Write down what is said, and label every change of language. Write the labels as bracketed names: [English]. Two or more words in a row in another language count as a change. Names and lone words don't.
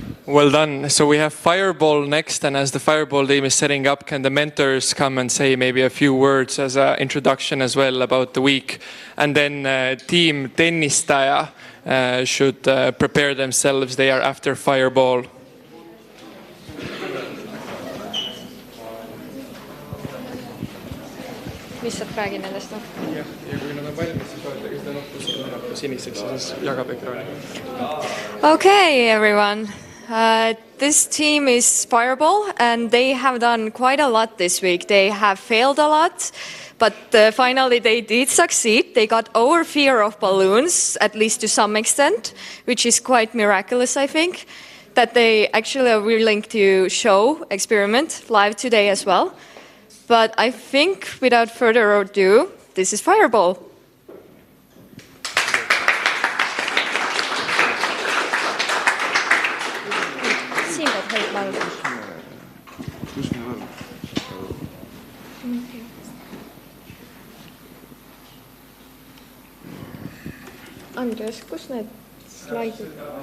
[English] Well done. So we have Fireball next, and as the Fireball team is setting up, can the mentors come and say maybe a few words as an introduction as well about the week? And then team Tennistaja should prepare themselves. They are after Fireball. [Estonian] Mis saab räägi nendest? Jah, ja kui nad on valmis, siis vaadake seda nuppu siniseks ja siis jagab ekraani. [English] Okay, everyone. This team is Fireball, and they have done quite a lot this week. They have failed a lot, but finally they did succeed. They got over fear of balloons, at least to some extent, which is quite miraculous, I think, that they actually are willing to show, experiment live today as well. But I think, without further ado, this is Fireball. [Estonian] Siin peab hoidma all. Kus mul on? Andres, kus need slaidid?